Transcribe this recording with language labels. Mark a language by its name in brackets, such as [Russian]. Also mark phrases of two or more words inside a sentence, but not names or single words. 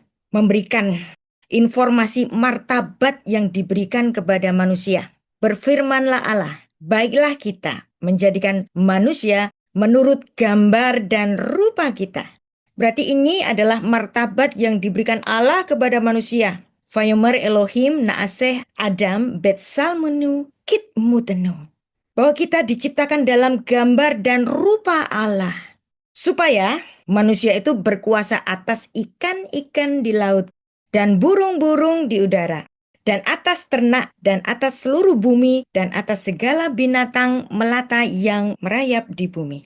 [Indonesian] Memberikan informasi martabat yang diberikan kepada manusia. Berfirmanlah Allah, baiklah kita menjadikan manusia menurut gambar dan rupa kita. Berarti ini adalah martabat yang diberikan Allah kepada manusia. [Hebrew] ויאמר אלוהים נעשה אדם בצלמנו כדמותנו. [Indonesian] Bahwa kita diciptakan dalam gambar dan rupa Allah. Supaya manusia itu berkuasa atas ikan-ikan di laut dan burung-burung di udara, dan atas ternak, dan atas seluruh bumi, dan atas segala binatang melata yang merayap di bumi.